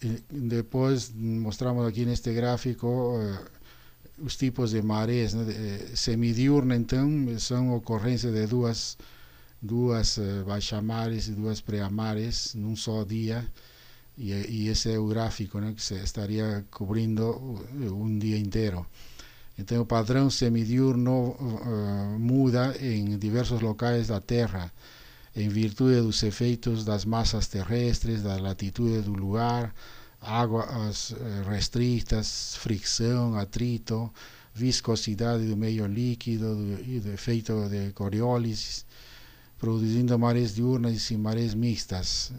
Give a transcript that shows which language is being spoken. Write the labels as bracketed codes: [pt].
[pt] Depois mostramos aqui neste gráfico os tipos de marés, né? Semidiurna, então, são ocorrências de duas baixamares e duas pré-mares num só dia, [es] y ese gráfico, ¿no?, que se estaría cubriendo un día entero. [pt] Então, o padrão semidiurno muda em diversos locais da Terra, em virtude dos efeitos das massas terrestres, da latitude do lugar, águas restritas, fricção, atrito, viscosidade do meio líquido e do efeito de Coriolis, produzindo marés diurnas e marés mixtas.